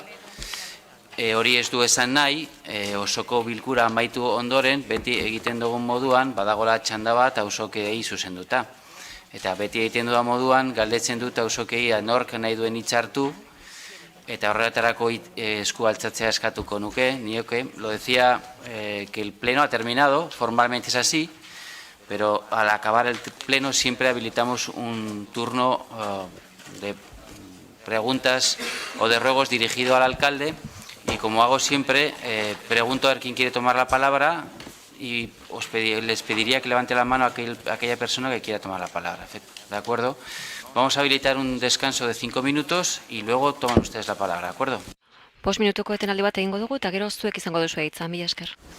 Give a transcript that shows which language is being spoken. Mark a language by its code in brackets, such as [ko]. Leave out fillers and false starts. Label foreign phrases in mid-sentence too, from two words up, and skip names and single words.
[eu] Hori ez du esan nahi, osoko bilkura amaitu ondoren, beti egiten dugun moduan, badagola txanda bat auzokeei zuzenduta. Eta beti egiten dudan moduan, galdetzen dut auzokei nork nahi duen hitzartu, eta horretarako esku altzatzea eskatuko nuke, nioke. [es] Lo decía que el pleno ha terminado, formalmente es así, pero al acabar el pleno siempre habilitamos un turno de preguntas o de ruegos dirigido al alcalde, y como hago siempre, pregunto a ver quién quiere tomar la palabra y les pediría que levante la mano a aquella persona que quiera tomar la palabra. ¿De acuerdo? Vamos a habilitar un descanso de 5 minutos y luego toman ustedes la palabra. ¿De acuerdo? [eu] 5 minutuko etenaldi bat egingo dugu eta gero zuek izango duzu hitza. Mila esker.